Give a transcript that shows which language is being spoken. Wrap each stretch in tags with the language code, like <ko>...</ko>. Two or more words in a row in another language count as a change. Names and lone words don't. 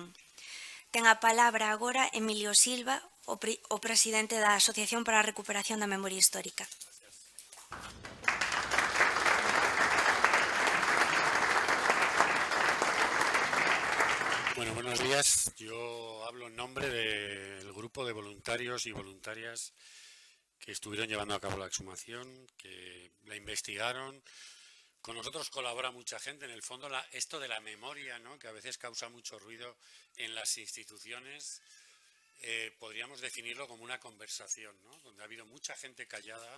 <gl>Ten a palabra agora Emilio Silva, o presidente da Asociación para a Recuperación da Memoria Histórica.</gl> <es>Bueno, buenos días. Yo hablo en nombre del grupo de voluntarios y voluntarias que estuvieron llevando a cabo la exhumación, que la investigaron. Con nosotros colabora mucha gente. En el fondo, esto de la memoria, ¿no?, que a veces causa mucho ruido en las instituciones, podríamos definirlo como una conversación, ¿no?, donde ha habido mucha gente callada.</es>